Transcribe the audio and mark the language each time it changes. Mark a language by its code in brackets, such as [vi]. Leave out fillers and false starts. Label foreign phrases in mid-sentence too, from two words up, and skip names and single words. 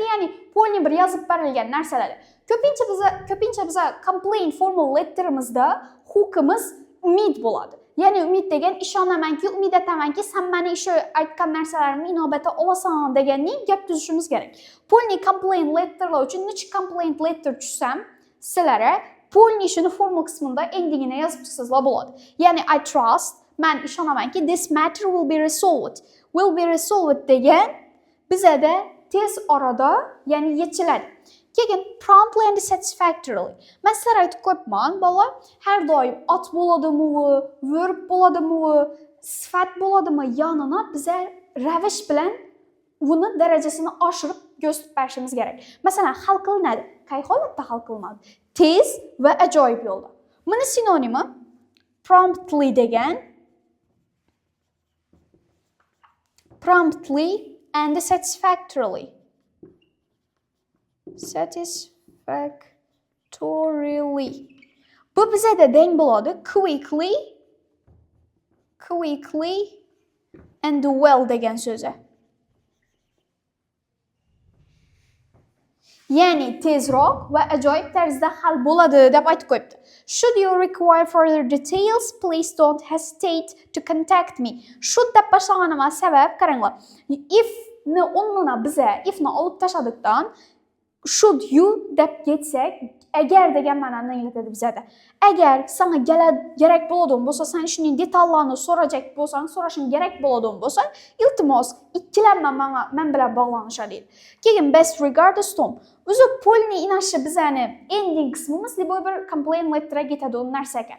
[uz] Ya'ni polni bir yozib berilgan narsalar. Ko'pincha biz [en] complaint formal letterimizda [uz] hookimiz umid bo'ladi. Ya'ni umid degan ishonamanki, umid etamanki, sen meni shu aytgan narsalarimni inobatga olasan deganning gap tuzishimiz kerak. Polni [en] complaint letterlar [uz] uchun necha [en] complaint letter [uz] tushsam, sizlarga polni shuni formal qismida endingini yozib chiqsanglar bo'ladi. [en] Ya'ni I trust, [uz] men ishonamanki, [en] this matter will be resolved. Will be resolved [uz] degan bizada tez orada, ya'ni yechiladi. Keyin [en] promptly and satisfactorily. [uz] Men sizlarga aytib qo'yibman, bola, har doim ot bo'ladimi, verb bo'ladimi, sifat bo'ladimi, yonini biza ravish bilan uni darajasini oshirib ko'rsatib berishimiz kerak. Masalan, hal qilinadi. Qay holatda hal qilinadi? Tez va ajoyib yo'lda. Buni sinonimi promptly degan, [en] promptly and satisfactorily. [uz] Satisfactorily. Bu bizada deng bo'ladi [en] quickly and well [uz] degan so'zi. Ya'ni tezroq va ajoyib tarzda hal bo'ladi deb aytib qo'yibdi. [en] Should you require further details, please don't hesitate to contact me. [uz] Should deb boshlaganimiz sabab qaranglar. If'ni o'rnina biza if'ni olib tashladikdan [en] should you [uz] deb ketsak, agar degan ma'noni anglatadi bizada. Agar senga kerak bo'ladigan bo'lsa, sen ishning detallarini so'rajak bo'lsang, so'rashing kerak bo'ladigan bo'lsa, iltimos ikkilanma men bilan bog'lanishar deydi. [en] Keyin best regards Tom. [uz] O'zi polni inashi bizani ending qismimiz deb bir [en] complaint letterga [uz] ketadigan narsa ekan.